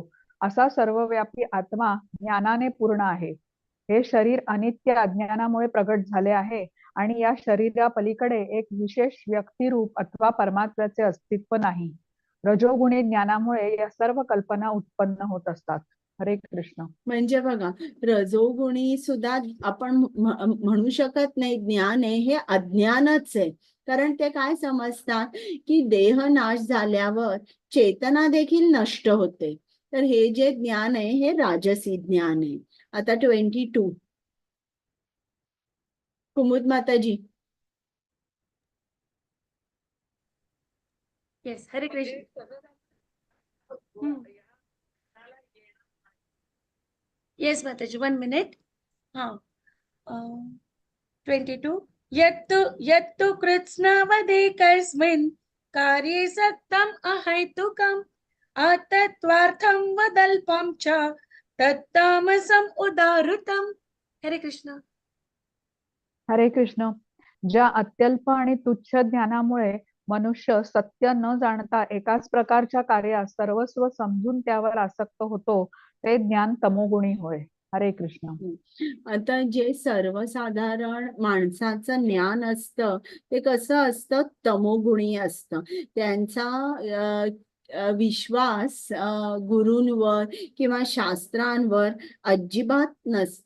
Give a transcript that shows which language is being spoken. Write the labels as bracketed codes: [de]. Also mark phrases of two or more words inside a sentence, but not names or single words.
[mr] असा सर्वव्यापी आत्मा ज्ञानाने पूर्ण आहे. हे शरीर अनित्य अज्ञानामुळे प्रगट झाले आहे आणि या शरीरापलीकडे एक विशेष व्यक्तिरूप अथवा परमात्म्याचे अस्तित्व नाही. रजोगुणी ज्ञानामुळे या सर्व कल्पना उत्पन्न होत असतात. हरे कृष्ण. म्हणजे बघा, रजोगुणी सुद्धा आपण म्हणू शकत नाही ज्ञान आहे, हे अज्ञानच आहे. कारण ते काय समजतात की देह नाश झाल्यावर चेतना देखील नष्ट होते. तर हे जे ज्ञान आहे हे राजसी ज्ञान आहे. आता 22. कुमुद माताजी. येस. हरे कृष्ण. येस माताजी. 1 मिनिट. 22. [sa] यत्तु कृत्स्नवदेकस्मिन् कार्ये सक्तम् अहैतुकम् आतत्वार्थं वदल्पं च तत्तामसम् उदाहृतम्. [mr] हरे कृष्ण. हरे कृष्ण. ज्या अत्यल्प आणि तुच्छ ज्ञानामुळे मनुष्य सत्य न जाणता एकाच प्रकारच्या कार्यास सर्वस्व समजून त्यावर आसक्त होतो, ते ज्ञान तमोगुणी होय. हरे कृष्ण. आता जे सर्वसाधारण माणसाचं ज्ञान असतं ते कसं असतं, तमोगुणी असतं. त्यांचा विश्वास गुरूंवर किंवा शास्त्रांवर अजिबात नसतो.